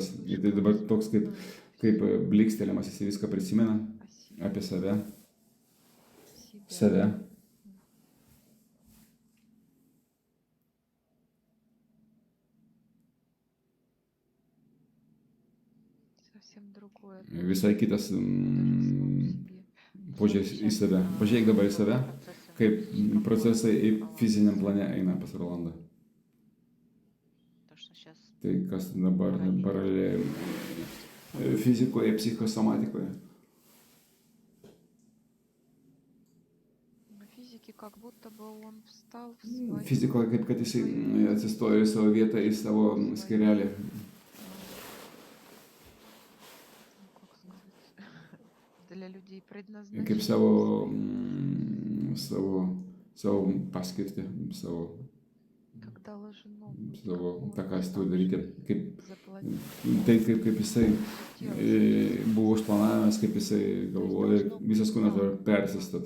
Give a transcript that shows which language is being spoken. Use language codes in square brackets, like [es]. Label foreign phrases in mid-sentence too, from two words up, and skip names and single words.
[lt] Ir tai dabar toks kaip bliksteliamas, jisai viską prisimena apie save. [ru] Совсем другое. [lt] Visai kitas požiūris į save. Pažiūrėk dabar į save, kaip procesai fiziniam plane eina pas Rolandą. Tai kas dabar paraleliai fizikoje, psichosomatikoje. [ru] Физики как будто бы он встал в свою... [lt] Fizikoje kaip kad jisai atsistojo į savo vietą, į savo skyrelį. [ru] Для людей предназначен. [lt] Kaip savo paskirtį, savo tą, ką jis turi daryti. Kaip jisai buvo užplanavimas, kaip jisai galvoja, visas kūnas dabar persistato.